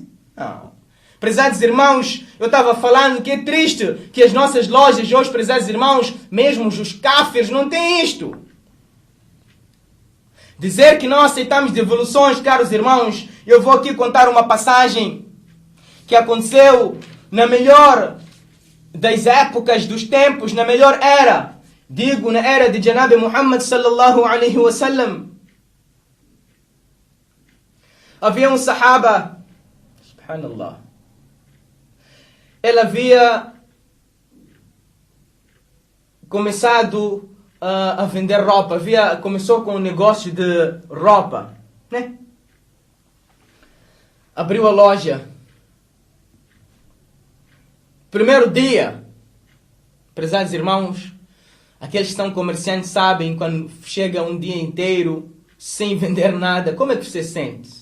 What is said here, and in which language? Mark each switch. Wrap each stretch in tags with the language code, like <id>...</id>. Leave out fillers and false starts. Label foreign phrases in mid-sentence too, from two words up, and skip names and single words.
<pt>Prezados irmãos, eu estava falando que é triste que as nossas lojas hoje, prezados irmãos, mesmo os kafirs, não têm isto. Dizer que não aceitamos devoluções, caros irmãos, eu vou aqui contar uma passagem que aconteceu na melhor das épocas, dos tempos, na melhor era. Digo, na era de Janabi Muhammad</pt> <ar>صلى الله عليه وسلم.</ar> <pt>Havia um sahaba, subhanallah, ele havia começado a vender roupa, começou com um negócio de roupa, né? Abriu a loja. Primeiro dia, prezados irmãos, aqueles que são comerciantes sabem quando chega um dia inteiro sem vender nada, como é que você sente?</pt>